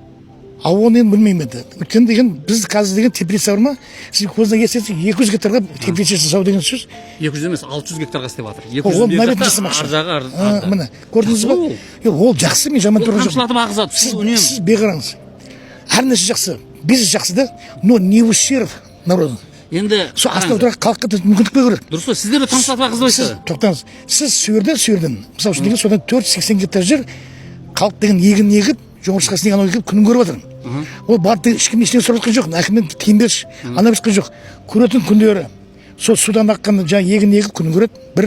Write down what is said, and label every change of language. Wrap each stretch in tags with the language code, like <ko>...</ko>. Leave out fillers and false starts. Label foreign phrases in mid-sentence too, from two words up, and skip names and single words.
<kk>Оны енді білмеймін енді. Өйткені деген біз қазір деген теплица бар ма? Сіз көзіне келсеңіз 200 гектарға теплица жасау деген сөз. 200 емес, 600 гектарға істеп жатыр. 200 гектарға ар жағы. Міне, көрдіңіз ба? Ол жақсы, мен жаман көрген жоқпын. Қамшылатып ағызады. Сіз беғараңыз. Әр нәрсе жақсы. Бизнес жақсы да,</kk> <ru>но не в ущерб народу.</ru> <kk>Енді сол астына отырған халыққа мүмкіндік беру керек. Дұрыс қой, сіздер де қамшылатып ағызбайсыз. Тоқтаңыз. Сіз сүйерден. Мысалы үшін деген содан 480 гектар жер халық деген егін егіп, жоңғыршқасын деген анау күнін көріп жатыр. Ол барды ешкім ештеңе сұрап жатқан жоқ. Әкімнен тиын берші, ана берші жоқ. Көретін күндері сол судан аққан жаңа егін егіп күнін көреді.</kk>